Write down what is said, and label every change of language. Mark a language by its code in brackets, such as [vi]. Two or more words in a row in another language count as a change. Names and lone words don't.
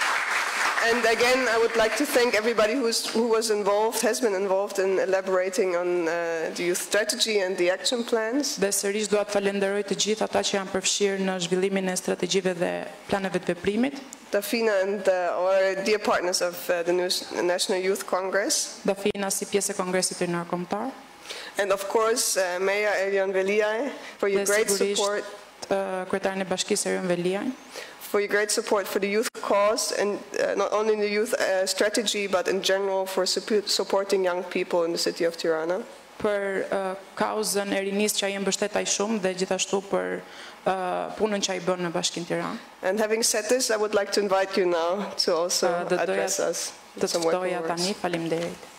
[en] And again, I would like to thank everybody who was involved, has been involved in elaborating on the youth strategy and the action plans. [sq] Dhe sërish dua të falenderoj të gjithë ata që janë përfshirë në zhvillimin e strategjive dhe planeve të veprimit. [en] Dafina and our dear partners of the National Youth Congress. [sq] Dafina si pjesë e Kongresit Rinor Kombëtar. [en] And of course, Mayor Erion Veliaj for your great support. [sq] Kryetarin e Bashkisë Erion Veliaj. [en] For your great support for the youth cause and not only in the youth strategy but in general for supporting young people in the city of Tirana. [sq] Për kauzën e rinisë që ai mbështet aq shumë dhe gjithashtu për punën që ai bën në Bashkinë Tiranë. [en] And having said this, I would like to invite you now to also address us. [sq] Të ftoja tani, faleminderit.